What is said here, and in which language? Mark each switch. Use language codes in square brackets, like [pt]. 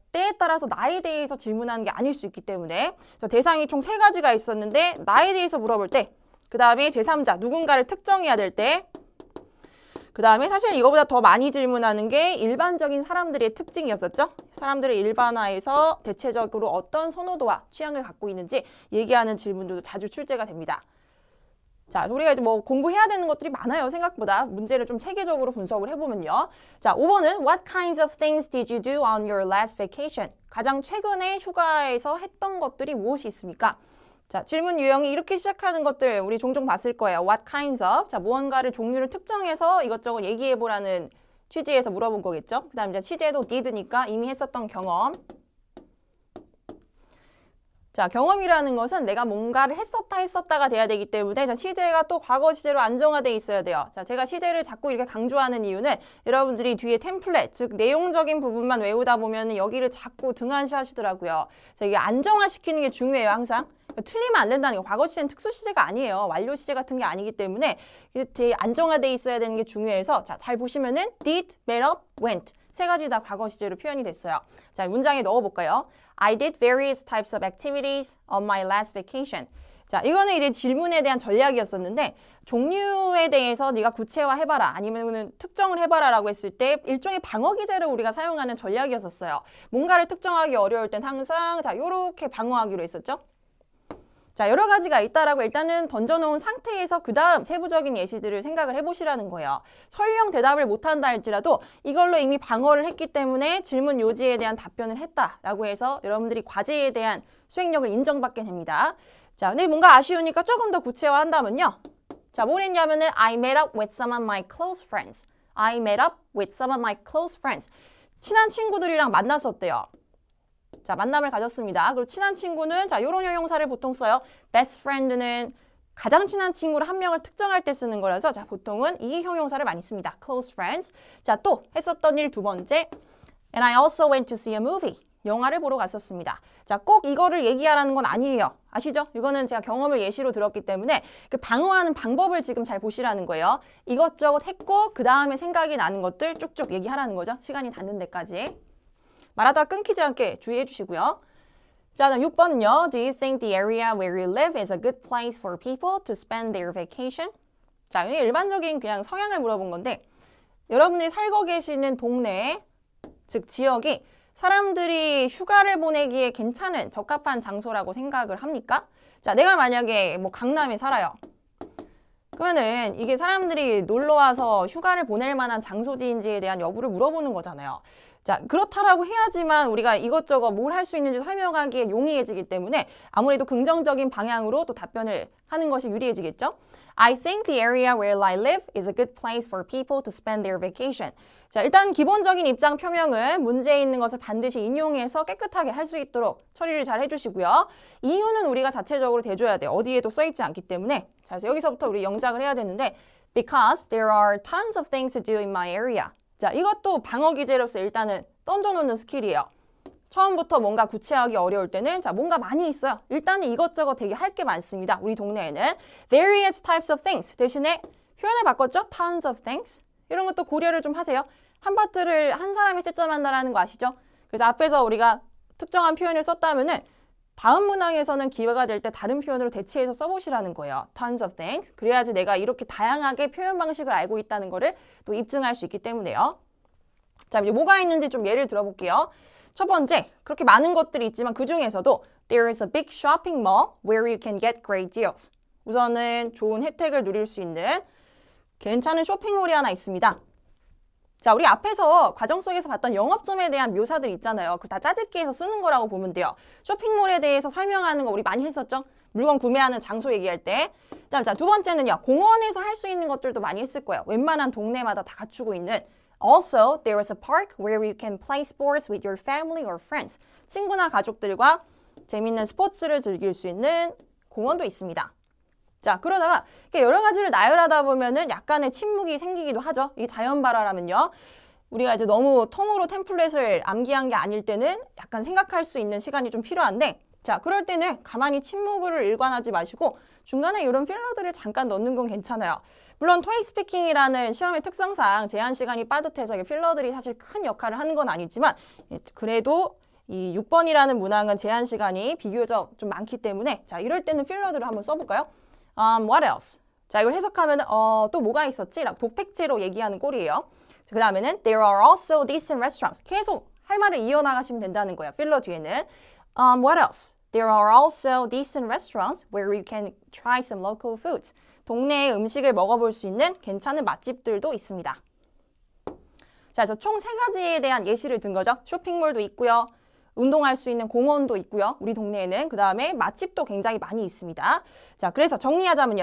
[ko] 때에 따라서 나에 대해서 질문하는 게 아닐 수 있기 때문에 대상이 총 3가지가 있었는데 나에 대해서 물어볼 때 그 다음에 제3자, 누군가를 특정해야 될 때 그 다음에 사실 이거보다 더 많이 질문하는 게 일반적인 사람들의 특징이었었죠. 사람들의 일반화에서 대체적으로 어떤 선호도와 취향을 갖고 있는지 얘기하는 질문들도 자주 출제가 됩니다. 자, 우리가 이제 뭐 공부해야 되는 것들이 많아요. 생각보다 문제를 좀 체계적으로 분석을 해보면요. 자, 5번은 [en] What kinds of things did you do on your last vacation? [ko] 가장 최근에 휴가에서 했던 것들이 무엇이 있습니까? 자, 질문 유형이 이렇게 시작하는 것들 우리 종종 봤을 거예요. [en] What kinds of? [ko] 자, 무언가를 종류를 특정해서 이것저것 얘기해보라는 취지에서 물어본 거겠죠. 그 다음에 시제도 did니까 이미 했었던 경험. 자, 경험이라는 것은 내가 뭔가를 했었다가 돼야 되기 때문에 자, 시제가 또 과거 시제로 안정화돼 있어야 돼요. 자, 제가 시제를 자꾸 이렇게 강조하는 이유는 여러분들이 뒤에 템플릿, 즉 내용적인 부분만 외우다 보면 여기를 자꾸 등한시 하시더라고요. 자, 이게 안정화시키는 게 중요해요, 항상. 틀리면 안 된다는 거. 과거 시제는 특수 시제가 아니에요. 완료 시제 같은 게 아니기 때문에 되게 안정화돼 있어야 되는 게 중요해서 자, 잘 보시면은 [en] did, met up, went. [ko] 3가지 다 과거 시제로 표현이 됐어요. 자, 문장에 넣어볼까요? [en] I did various types of activities on my last vacation. [ko] 자, 이거는 이제 질문에 대한 전략이었었는데 종류에 대해서 네가 구체화해봐라 아니면 특정을 해봐라라고 했을 때 일종의 방어 기제를 우리가 사용하는 전략이었었어요. 뭔가를 특정하기 어려울 땐 항상 자, 요렇게 방어하기로 했었죠. 자, 여러 가지가 있다라고 일단은 던져놓은 상태에서 그 다음 세부적인 예시들을 생각을 해보시라는 거예요. 설령 대답을 못한다 할지라도 이걸로 이미 방어를 했기 때문에 질문 요지에 대한 답변을 했다라고 해서 여러분들이 과제에 대한 수행력을 인정받게 됩니다. 자, 근데 뭔가 아쉬우니까 조금 더 구체화한다면요. 자, 뭘 했냐면은 [en] I met up with some of my close friends. I met up with some of my close friends. [ko] 친한 친구들이랑 만났었대요. 자, 만남을 가졌습니다. 그리고 친한 친구는 자, 요런 형용사를 보통 써요. Best friend는 가장 친한 친구를 한 명을 특정할 때 쓰는 거라서 자, 보통은 이 형용사를 많이 씁니다. [en] Close friends. [ko] 자, 또 했었던 일 두 번째. [en] And I also went to see a movie. [ko] 영화를 보러 갔었습니다. 자, 꼭 이거를 얘기하라는 건 아니에요. 아시죠? 이거는 제가 경험을 예시로 들었기 때문에 그 방어하는 방법을 지금 잘 보시라는 거예요. 이것저것 했고 그 다음에 생각이 나는 것들 쭉쭉 얘기하라는 거죠. 시간이 닿는 데까지. 말하다가 끊기지 않게 주의해 주시고요. 자, 다음 6번은요. [en] Do you think the area where you live is a good place for people to spend their vacation? [ko] 자, 이게 일반적인 그냥 성향을 물어본 건데 여러분들이 살고 계시는 동네, 즉 지역이 사람들이 휴가를 보내기에 괜찮은 적합한 장소라고 생각을 합니까? 자, 내가 만약에 뭐 강남에 살아요. 그러면은 이게 사람들이 놀러 와서 휴가를 보낼 만한 장소지인지에 대한 여부를 물어보는 거잖아요. 자, 그렇다라고 해야지만 우리가 이것저것 뭘 할 수 있는지 설명하기에 용이해지기 때문에 아무래도 긍정적인 방향으로 또 답변을 하는 것이 유리해지겠죠? [en] I think the area where I live is a good place for people to spend their vacation. [ko] 자, 일단 기본적인 입장 표명은 문제에 있는 것을 반드시 인용해서 깨끗하게 할 수 있도록 처리를 잘 해주시고요. 이유는 우리가 자체적으로 대줘야 돼요. 어디에도 써있지 않기 때문에. 자, 그래서 여기서부터 우리 영작을 해야 되는데 [en] Because there are tons of things to do in my area. [ko] 자, 이것도 방어 기제로서 일단은 던져놓는 스킬이에요. 처음부터 뭔가 구체하기 어려울 때는 자, 뭔가 많이 있어요. 일단은 이것저것 되게 할 게 많습니다. 우리 동네에는 [en] various types of things [ko] 대신에 표현을 바꿨죠? [en] tons of things. [ko] 이런 것도 고려를 좀 하세요. 한 파트를 한 사람이 채점한다라는 거 아시죠? 그래서 앞에서 우리가 특정한 표현을 썼다면은 다음 문항에서는 기회가 될 때 다른 표현으로 대체해서 써보시라는 거예요. [en] tons of things. [ko] 그래야지 내가 이렇게 다양하게 표현 방식을 알고 있다는 거를 또 입증할 수 있기 때문에요. 자, 이제 뭐가 있는지 좀 예를 들어볼게요. 첫 번째, 그렇게 많은 것들이 있지만 그 중에서도 [en] There is a big shopping mall where you can get great deals. [ko] 우선은 좋은 혜택을 누릴 수 있는 괜찮은 쇼핑몰이 하나 있습니다. 자, 우리 앞에서 과정 속에서 봤던 영업점에 대한 묘사들 있잖아요. 그거 다 짜집기해서 쓰는 거라고 보면 돼요. 쇼핑몰에 대해서 설명하는 거 우리 많이 했었죠? 물건 구매하는 장소 얘기할 때. 그다음 자, 두 번째는요. 공원에서 할 수 있는 것들도 많이 했을 거예요. 웬만한 동네마다 다 갖추고 있는 [en] Also, there is a park where you can play sports with your family or friends. [ko] 친구나 가족들과 재밌는 스포츠를 즐길 수 있는 공원도 있습니다. 자, 그러다가 여러 가지를 나열하다 보면은 약간의 침묵이 생기기도 하죠. 이게 자연 발화라면요. 우리가 이제 너무 통으로 템플릿을 암기한 게 아닐 때는 약간 생각할 수 있는 시간이 좀 필요한데 자, 그럴 때는 가만히 침묵을 일관하지 마시고 중간에 이런 필러들을 잠깐 넣는 건 괜찮아요. 물론 토익 스피킹이라는 시험의 특성상 제한 시간이 빠듯해서 필러들이 사실 큰 역할을 하는 건 아니지만 그래도 이 6번이라는 문항은 제한 시간이 비교적 좀 많기 때문에 자, 이럴 때는 필러들을 한번 써볼까요? [en] What else? [ko] 자, 이걸 해석하면 또 뭐가 있었지? 라고 독백제로 얘기하는 꼴이에요. 그 다음에는 [en] There are also decent restaurants. [ko] 계속 할 말을 이어나가시면 된다는 거예요. 필러 뒤에는 [en] What else? There are also decent restaurants where you can try some local foods. [ko] 동네의 음식을 먹어볼 수 있는 괜찮은 맛집들도 있습니다. 자, 그래서 총 3가지에 대한 예시를 든 거죠. 쇼핑몰도 있고요. 운동할 수 있는 공원도 있고요. 우리 동네에는. 그 다음에 맛집도 굉장히 많이 있습니다. 자, 그래서 정리하자면요.